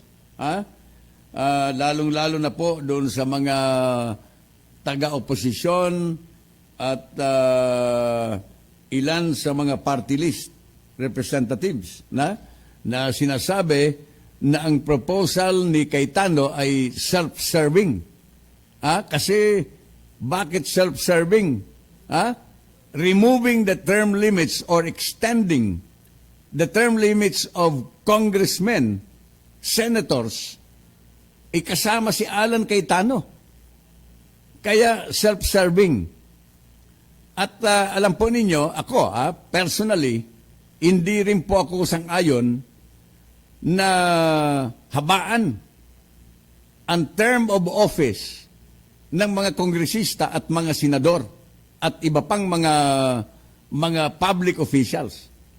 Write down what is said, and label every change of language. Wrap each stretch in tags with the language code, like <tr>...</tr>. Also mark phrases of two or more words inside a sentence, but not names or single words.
<tl>Lalong-lalo na po doon sa mga taga-oposisyon at ilan sa mga</tl> <en>party list representatives</en> <tl>na sinasabi na ang proposal ni Cayetano ay self-serving. Kasi bakit self-serving?</tl> <en>Removing the term limits or extending the term limits of congressmen, senators,</en> <tl>ikasama si Alan Cayetano. Kaya self-serving. At alam po ninyo, ako personally, hindi rin po ako sang-ayon na habaan ang</tl> <en>term of office</en> <tl>ng mga kongresista at mga senador at iba pang mga</tl> <en>public officials.</en>